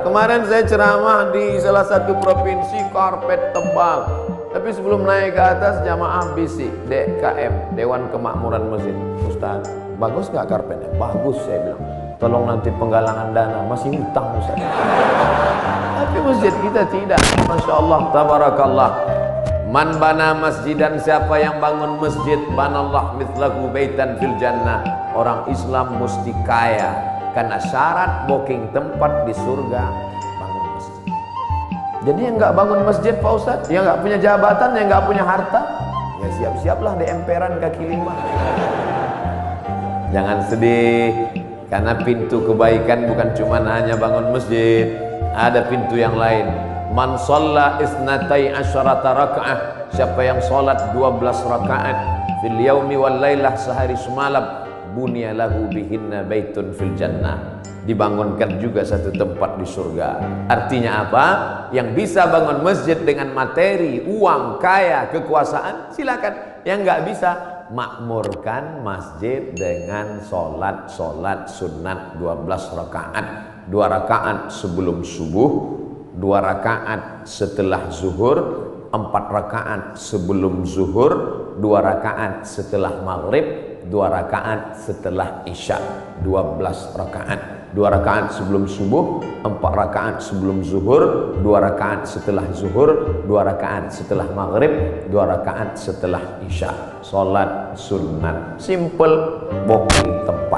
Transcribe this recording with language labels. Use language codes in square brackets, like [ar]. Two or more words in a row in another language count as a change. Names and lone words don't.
[id] Kemarin saya ceramah di salah satu provinsi, karpet tebal. Tapi sebelum naik ke atas, jamaah bisik, DKM, Dewan Kemakmuran Masjid. Ustaz, bagus nggak karpetnya? Bagus, saya bilang. Tolong nanti penggalangan dana, masih hutang Ustaz. Tapi masjid kita tidak. [ar] ما شاء الله، تبارك الله. من بنى مسجدا, [id] siapa yang bangun masjid, [ar] بنى الله مثله بيتا في الجنة. [id] Orang Islam mesti kaya, karena syarat booking tempat di surga bangun masjid. Jadi yang nggak bangun masjid Pak Ustadz, yang nggak punya jabatan, yang nggak punya harta, ya siap-siaplah di emperan kaki 5. Jangan sedih, karena pintu kebaikan bukan cuma hanya bangun masjid, ada pintu yang lain. [ar] من صلى اثنتي عشرة ركعة, [id] siapa yang sholat 12 rakaat [ar] في اليوم والليلة, [id] sehari semalam, [ar] بني له بهن بيت في الجنة, [id] dibangunkan juga satu tempat di surga. Artinya apa? Yang bisa bangun masjid dengan materi, uang, kaya, kekuasaan, silakan. Yang nggak bisa, makmurkan masjid dengan sholat sunat 12 rakaat. 2 rakaat sebelum subuh, 2 rakaat setelah zuhur, 4 rakaat sebelum zuhur, 2 rakaat setelah maghrib, 2 rakaat setelah isya. 12 rakaat. 2 rakaat sebelum subuh, 4 rakaat sebelum zuhur, 2 rakaat setelah zuhur, 2 rakaat setelah maghrib, 2 rakaat setelah isya. Salat sunat, simple, booking tempat.